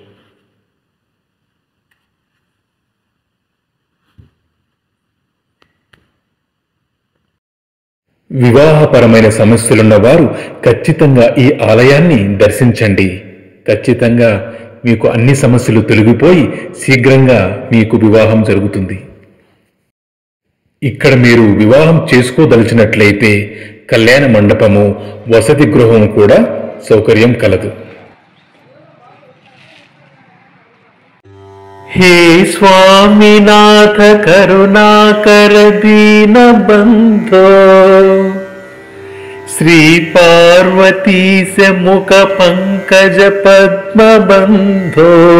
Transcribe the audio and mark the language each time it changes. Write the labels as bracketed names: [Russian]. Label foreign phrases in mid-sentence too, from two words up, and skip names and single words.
[Telugu] వివాహపరమైన సమస్యలున్న వారు ఖచ్చితంగా ఈ ఆలయాన్ని దర్శించండి. ఖచ్చితంగా మీకు అన్ని సమస్యలు తొలగిపోయి శీఘ్రంగా మీకు వివాహం జరుగుతుంది. ఇక్కడ మీరు వివాహం చేసుకోదలిచినట్లయితే కళ్యాణ మండపము, వసతి గృహం కూడా సౌకర్యం కలదు. [Sanskrit] हे स्वामीनाथ करुणाकर दीन बंधो श्री पार्वती से मुख पंकज पद्म बंधो